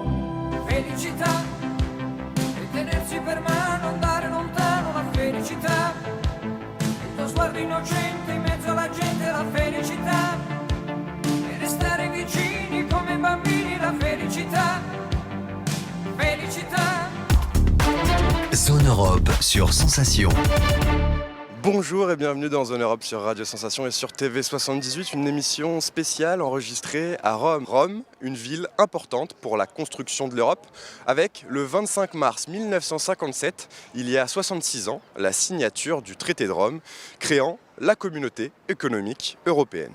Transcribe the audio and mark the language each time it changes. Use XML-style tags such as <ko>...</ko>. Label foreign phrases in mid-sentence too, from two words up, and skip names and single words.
<it>Felicità, ritenersi per mano, andare lontano, la felicità, il tuo sguardo innocente in mezzo alla gente, la felicità, e restare vicini come bambini, la felicità, felicità.</it> <fr>Zone Europe sur Sensation. Bonjour et bienvenue dans Zone Europe sur Radio Sensation et sur TV78, une émission spéciale enregistrée à Rome. Rome, une ville importante pour la construction de l'Europe, avec le 25 mars 1957, il y a 66 ans, la signature du traité de Rome, créant la communauté économique européenne.</fr>